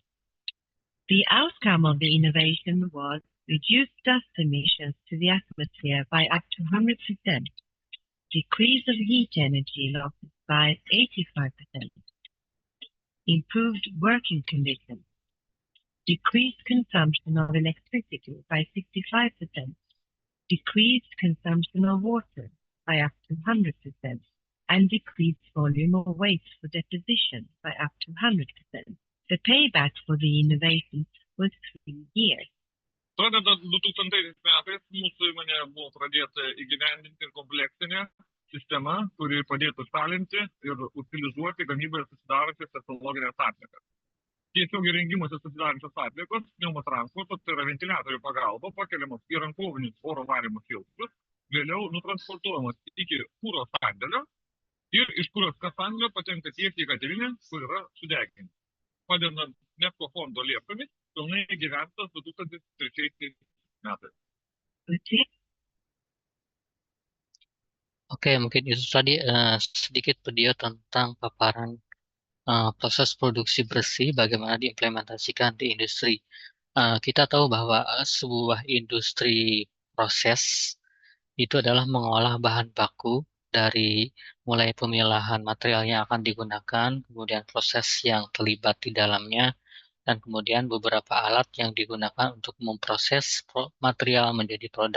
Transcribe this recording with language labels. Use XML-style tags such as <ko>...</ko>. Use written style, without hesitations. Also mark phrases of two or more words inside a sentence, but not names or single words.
<en>The outcome of the innovation was reduced dust emissions to the atmosphere by up to 100%, decrease of heat energy losses by 85%, improved working conditions, decreased consumption of electricity by 65%, decreased consumption of water by up to 100%, and decreased volume of waste for deposition by up to 100%. The payback for the innovation was 3 years.</en> <lt>Pradedant 2000 metais mūsų įmonė buvo pradėta įgyvendinti kompleksinę sistemą, kuri padėtų šalinti ir utilizuoti gamyboje susidarančias ekologinės atliekas. Tiesiog įrengimuose susidarančios atliekos, pneumotransporto, tai yra ventiliatorių pagalba, pakeliamos į rankovinius oro varymo filtrus, vėliau nutransportuojamos iki kuro sandėlio ir iš kuro sandėlio patenka tiesiai į katilinę, kur yra sudeginti. Padedant NEFCO fondo lėšomis, pilnai įgyvendintas 2003 metais.</lt> <id>Oke, mungkin itu tadi sedikit video tentang paparan proses produksi bersih, bagaimana diimplementasikan di industri. Kita tahu bahwa sebuah industri proses itu adalah mengolah bahan baku dari mulai pemilahan material yang akan digunakan, kemudian proses yang terlibat di dalamnya, dan kemudian beberapa alat yang digunakan untuk memproses material menjadi produk.</id>